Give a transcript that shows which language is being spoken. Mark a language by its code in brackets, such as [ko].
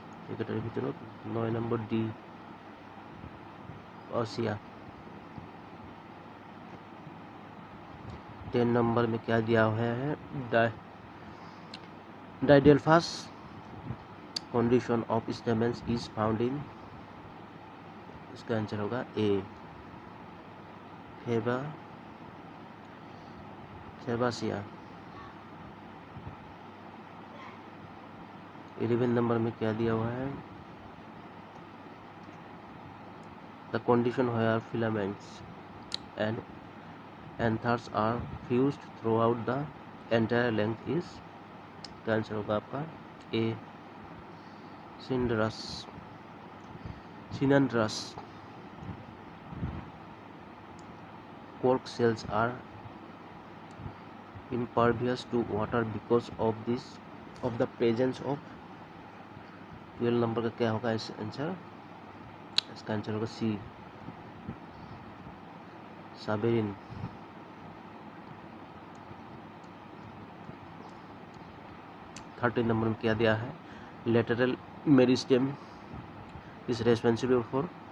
[as] এইকেইটাৰ ভিতৰত 9 number D, ऑसिया। [hi] 10 number में क्या दिया हुआ है? [en] Diadelphous condition of stamens is found in. [hi] इसका आंसर होगा ए, फेबासिया। 11 नंबर में क्या दिया हुआ है? [en] The condition where filaments and anthers are fused throughout the entire length is. [hi] का आंसर होगा आपका ए, सिनंड्रस। [en] cork cells are impervious to water because of the presence of। [hi] 12 number का क्या होगा इस आंसर? इसका आंसर होगा सी, साबेरिन। 13 नंबर में क्या दिया है? [en] Lateral meristem is responsible for.